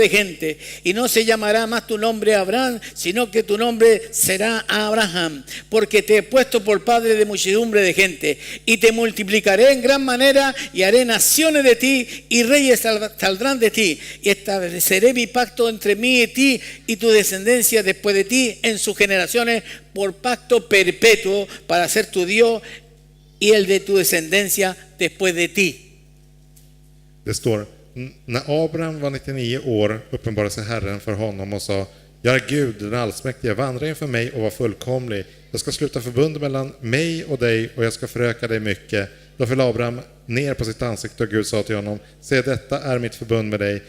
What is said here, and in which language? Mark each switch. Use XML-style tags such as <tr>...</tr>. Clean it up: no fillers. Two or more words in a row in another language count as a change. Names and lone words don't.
<es>de gente, y no se llamará más tu nombre Abraham, sino que tu nombre será Abraham, porque te he puesto por padre de muchedumbre de gente, y te multiplicaré en gran manera y haré naciones de ti y reyes saldrán de ti, y estableceré mi pacto entre mí y ti y tu descendencia después de ti en sus generaciones por pacto perpetuo para ser tu Dios y el de tu descendencia después de ti.</es> <sv>Det står, när Abraham var 99 år uppenbarade sig Herren för honom och sa: jag är Gud, den allsmäktige, vandra inför mig och var fullkomlig. Jag ska sluta förbund mellan mig och dig och jag ska föröka dig mycket. Då föll Abraham ner på sitt ansikte och Gud sa till honom: se, detta är mitt förbund med dig.</sv>